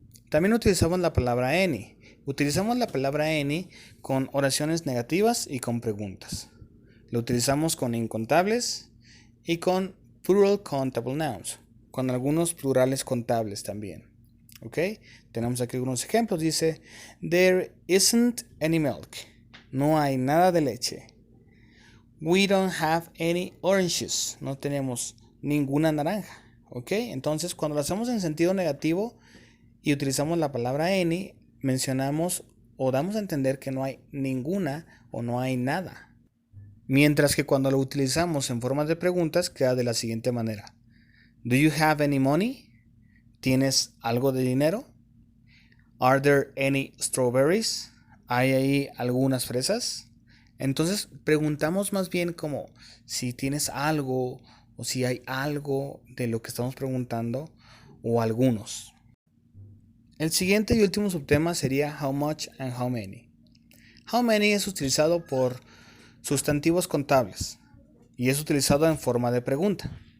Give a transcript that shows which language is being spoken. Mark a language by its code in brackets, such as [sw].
[es] También utilizamos la palabra any. Utilizamos la palabra any con oraciones negativas y con preguntas. Lo utilizamos con incontables y con plural countable nouns, con algunos plurales contables también. ¿Ok? Tenemos aquí algunos ejemplos. Dice, [en] there isn't any milk. [es] No hay nada de leche. [en] We don't have any oranges. [es] No tenemos ninguna naranja. ¿Ok? Entonces, cuando lo hacemos en sentido negativo y utilizamos la palabra any, mencionamos o damos a entender que no hay ninguna o no hay nada. Mientras que cuando lo utilizamos en forma de preguntas, queda de la siguiente manera. [en] Do you have any money? [es] ¿Tienes algo de dinero? [en] Are there any strawberries? [es] ¿Hay ahí algunas fresas? Entonces preguntamos más bien como si tienes algo o si hay algo de lo que estamos preguntando o algunos. El siguiente y último subtema sería how much and how many. How many es utilizado por sustantivos contables y es utilizado en forma de pregunta.